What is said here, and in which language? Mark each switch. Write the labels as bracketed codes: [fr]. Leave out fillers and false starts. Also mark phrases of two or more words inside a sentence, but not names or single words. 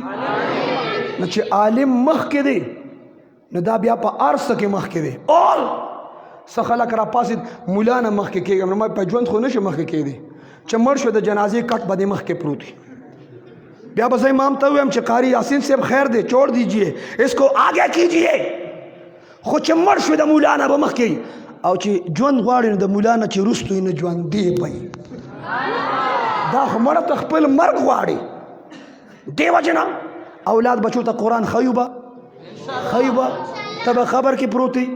[ps] نو چې عالم مخکې دی نو دا بیا په هر څه کې مخکې دی. اول څه خلک را پاسېد مولا نه مخکې کېږم، نو ما په ژوند خو نه شي مخکې کېدی. چې مړ شو د جنازې کټ به دې مخکې پروت وي. بیا بس امام ته ویم چې قاری یاسین صاحب خیر دے، [ur] چھوڑ دیجئے اس کو آگے کیجئے. [ps] خو چې مړ شو د مولا نه به مخکې، او چې ژوند غواړي نو د مولا نه چې وروسته یې نه ژوندی پي. دا خو مړه ته خپل مرګ غواړي. دې وجې نه اولاد بچو ته قرآن ښیو به ته به خبر کې پروت وي.